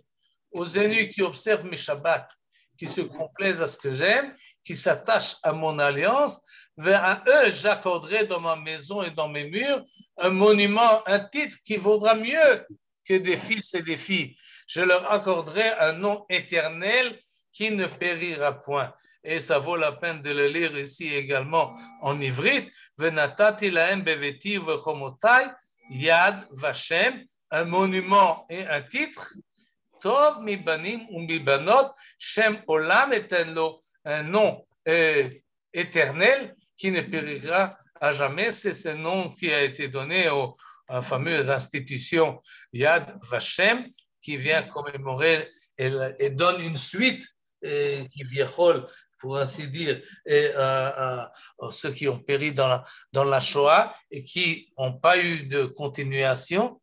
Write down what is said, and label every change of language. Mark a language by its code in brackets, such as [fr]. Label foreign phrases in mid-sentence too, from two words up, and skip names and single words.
[fr] Aux eunuques qui observent mes Shabbats, qui se complaisent à ce que j'aime, qui s'attachent à mon alliance, vers eux j'accorderai dans ma maison et dans mes murs un monument, un titre qui vaudra mieux que des fils et des filles. Je leur accorderai un nom éternel qui ne périra point. Et ça vaut la peine de le lire ici également en ivrite. [he] ונתתי להם בביתי ובחומתי יד ושם, [fr] un monument et un titre. [he] טוב מבנים ומבנות שם עולם אתן לו, [fr] un nom éternel qui ne périra à jamais. C'est ce nom qui a été donné à la fameuse institution Yad Vashem qui vient commémorer et donne une suite qui viachol, pour ainsi dire, à ceux qui ont péri dans la Shoah et qui n'ont pas eu de continuation.